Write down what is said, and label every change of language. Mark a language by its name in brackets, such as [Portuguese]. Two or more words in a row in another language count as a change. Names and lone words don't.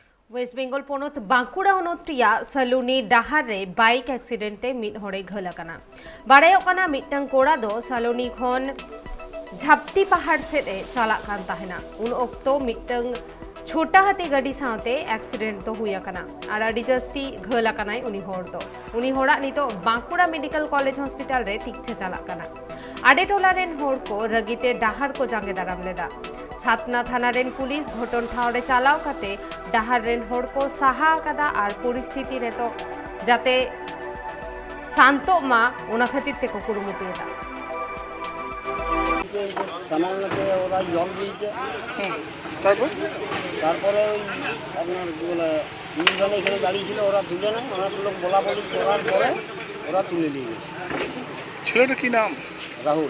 [Santali] वेस्ट बेंगल पनत बांकुड़ा हनत सलूनी डाहार रे बाइक एक्सीडेंटे मिड हड़े घलकना बाड़ायोकना मिटन कोड़ा दो सलूनी खन झापती पहाड़ सेदे चालाक कान ताहेना उन ओक्तो मिटन छोटा हाथी गाड़ी साथे एक्सीडेंट तो हुयाकना आर आडी जस्ती घलकनाय उनी हड़ दो उनी हड़ा नितो बांकुड़ा मेडिकल कॉलेज हॉस्पिटल रे ठीकछे चालाकना आडे टोला रेन हड़ को रगीते डाहार को जांगे दाराम लेदा छातना थाना रेन पुलिस घटन ठाव रे चालाव काते डाहार रेन हड़ को साहा आकादा आर परिस्थिति रे तो जाते शांतो मा ओना खातिर ते को कुरुमुटुएदा [Bangla] সামান্যতে ওরা জল দিয়েছে তারপরে আপনার কী বলে তিনজনে এখানে দাঁড়িয়ে ছিল ওরা তুলে নেয় অনেক লোক বলা বলি করার পরে ওরা তুলে নিয়ে গেছে। ছেলেটার কি নাম? রাহুল।